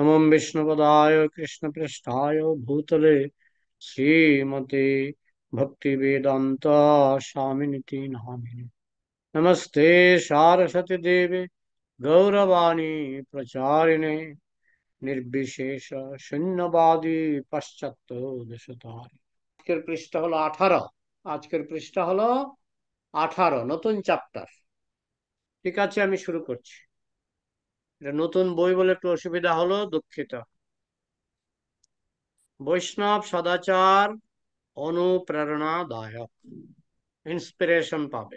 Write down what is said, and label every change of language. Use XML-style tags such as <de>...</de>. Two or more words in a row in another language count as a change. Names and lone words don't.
<sa>विष्णुपदाय कृष्णपृष्ठाय भूतले श्रीमते भक्तिवेदांत स्वामिनिति नामिने। नमस्ते सारस्वती देवे गौरवाणी प्रचारिणे निर्विशेष शून्यवादी पाश्चात्य देशतारिणे।</sa> <bn>আজকের পৃষ্ঠা হলো 18। আজকের পৃষ্ঠা হলো 18, নতুন চ্যাপ্টার। ঠিক আছে, আমি শুরু করছি। এটা নতুন বই বলে একটু অসুবিধা হলো, দুঃখিত। বৈষ্ণব সদাচার অনুপ্রেরণাদায়ক, ইন্সপিরেশন পাবে।</bn>